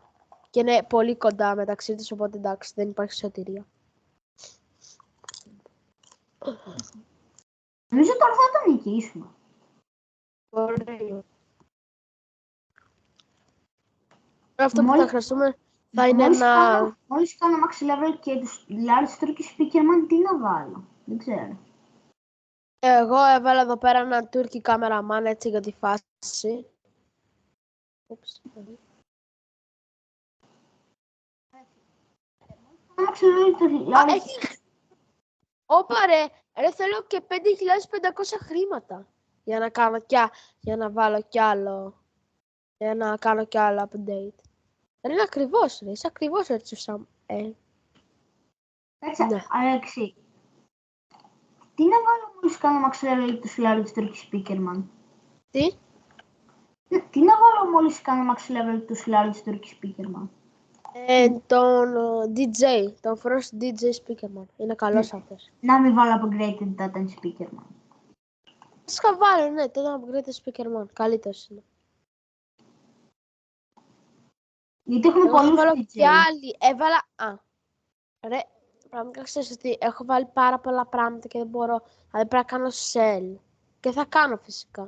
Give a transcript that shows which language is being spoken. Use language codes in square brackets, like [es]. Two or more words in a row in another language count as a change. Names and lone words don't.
[el] Και είναι πολύ κοντά μεταξύ τους, οπότε εντάξει, δεν υπάρχει σωτηρία. Νομίζω τώρα θα το νικήσουμε. Μπορεί. Αυτό που θα χρειαστούμε θα είναι ένα... Μόλις κάνω [en] max level [el] και τους large turkey speakerman, τι να βάλω? Δεν ξέρω. Εγώ έβαλα εδώ πέρα ένα turkey cameraman έτσι για τη φάση. Όπα ρε, θέλω και 5.500 χρήματα για να κάνω για να βάλω κι άλλο, για να κάνω κι άλλο update. Είναι ακριβώς, ρε, είσαι ακριβώς έτσι σαν... Κάτσε, Ναι. Αλέξη. Τι να βάλω μόλις κάνω [en] max level [el] τους large turkey speakerman? Τι? Τι να βάλω μόλις κάνω [en] max level [el] τους large turkey speakerman? Τον DJ, τον Frost DJ Speakerman. Είναι καλός αυτός. Να μην βάλω upgraded data speakerman. Φυσικά βάλω, ναι, τον upgraded Speakerman. Καλύτερος είναι. Γιατί έχουμε πολλούς DJ. Και άλλοι. Έβαλα... Ρε, πραγματικά ξέρεις ότι έχω βάλει πάρα πολλά πράγματα και δεν μπορώ. Δηλαδή πρέπει να κάνω sell. Και θα κάνω φυσικά.